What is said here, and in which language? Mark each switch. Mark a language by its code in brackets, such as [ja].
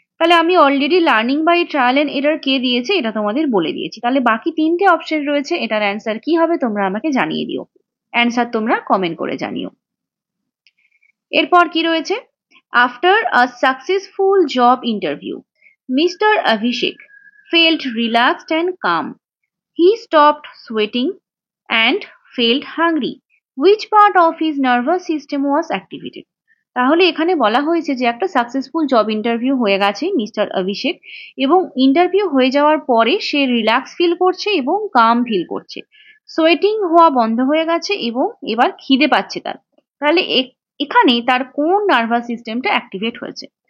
[bn] তাহলে আমি already learning by trial and error কে দিয়েছে এটা তোমাদের বলে দিয়েছি। তাহলে বাকি তিনটে অপশন রয়েছে, এটার অ্যান্সার কি হবে তোমরা আমাকে জানিয়ে দিও, অ্যান্সার তোমরা কমেন্ট করে জানিও। এরপর কি রয়েছে? [en] After a successful job interview Mr. Abhishek felt relaxed and calm. He stopped sweating and felt hungry. Which part of his nervous system was activated? [bn] তাহলে এখানে বলা হয়েছে যে একটা সাকসেসফুল জব ইন্টারভিউ হয়ে গেছে মিস্টার অভিষেক, এবং ইন্টারভিউ হয়ে যাওয়ার পরে সে রিল্যাক্স ফিল করছে এবং কাম ফিল করছে, সোয়েটিং হওয়া বন্ধ হয়ে গেছে এবং এবার খিদে পাচ্ছে তার। তাহলে এখানে তার কোন নার্ভাস সিস্টেমটা অ্যাক্টিভেট হয়েছে?